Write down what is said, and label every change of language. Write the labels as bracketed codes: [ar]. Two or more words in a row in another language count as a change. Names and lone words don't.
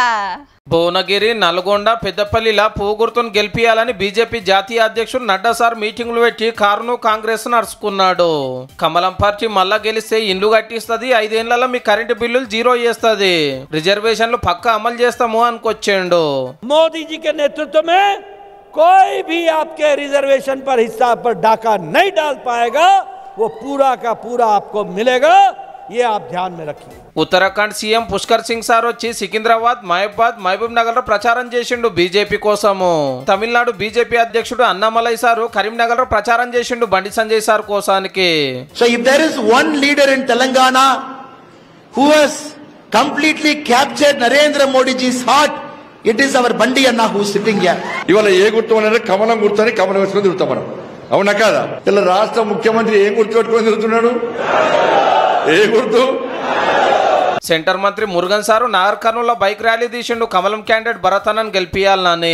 [te] భువనగిరి, నల్గొండ, పెద్దపల్లిలా పోగుర్తును గెలిపియాలని బీజేపీ జాతీయ అధ్యక్షుడు నడ్డా సార్ మీటింగ్లు పెట్టి కారును కాంగ్రెస్ నడుచుకున్నాడు. కమలం పార్టీ మళ్ళా గెలిస్తే ఇండ్లు కట్టిస్తుంది, 5 ఏళ్లలో మీ [en] current bills [te] 0 చేస్తుంది, రిజర్వేషన్లు పక్కా అమలు చేస్తాము అనుకొచ్చిండు. [hi] मोदीजी नेतृत्व में कोई भी आपके रिजर्वेशन पर हिस्सा पर डाका नहीं डाल पाएगा, वो पूरा का पूरा आपको मिलेगा, ये आप ध्यान में रखिए. [te] ఉత్తరాఖండ్ సీఎం పుష్కర్ సింగ్ సార్ వచ్చి సికింద్రాబాద్, మహబూబ్ నగర్ లో ప్రచారం చేసిండు బీజేపీ కోసము. తమిళనాడు బీజేపీ అధ్యక్షుడు అన్నామలై సారు కరీంనగర్ లో ప్రచారం చేసిండు బండి సంజయ్ సార్ కోసానికి. [en] So if there is one leader in Telangana who has completely captured Narendra Modiji's heart, it is our Bandi Anna who sitting here. [te] ఇవాళ ఏ గుర్తు అనేది కమలం గుర్తని కమలం వేసుకొని తిరుగుతాం మనం, అవునా కాదా? ఇలా రాష్ట్ర ముఖ్యమంత్రి ఏం గుర్తు పెట్టుకొని తిరుగుతున్నాడు? ఏ గుర్తు? సెంటర్ మంత్రి మురుగన్ సారు నాగర్ కర్నూలు [en] bike rally [te] తీసిండు కమలం క్యాండిడేట్ భరతనని గెలిపియాలని.